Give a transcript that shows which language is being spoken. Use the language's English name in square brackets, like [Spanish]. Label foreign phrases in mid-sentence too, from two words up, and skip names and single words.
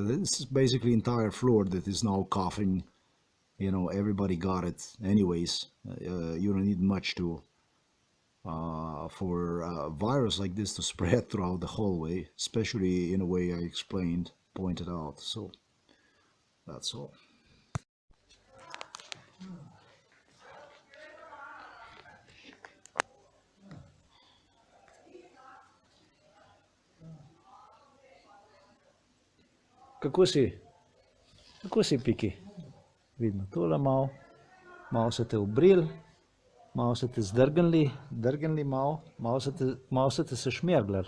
[English] This is basically entire floor that is now coughing. Everybody got it anyways. You don't need much to for a virus like this to spread throughout the hallway, especially in a way I explained, pointed out. So that's all. [Slovenian] Kako si? Kako si, Piki? Vidno, tole malo se te obril, malo se te drgnili malo, malo se te šmerglali.